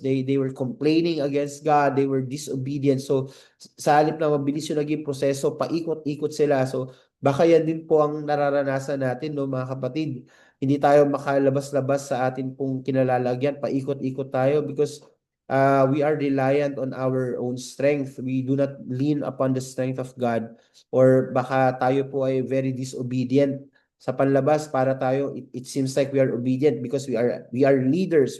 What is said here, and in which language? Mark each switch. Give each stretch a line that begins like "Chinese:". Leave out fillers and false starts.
English: They were complaining against God. They were disobedient.
Filipino: So sa halip na mabilis yung naging proseso, paikot-ikot sila. So baka yan din po ang nararanasan natin, no, mga kapatid. Hindi tayo makalabas-labas sa atin pong kinalalagyan. Paikot-ikot tayo
English: because we are reliant on our own strength. We do not lean upon the strength of God. Or
Filipino: baka tayo po ay
English: very disobedient
Filipino: sa panlabas para tayo.
English: It seems like we are obedient because we are leaders.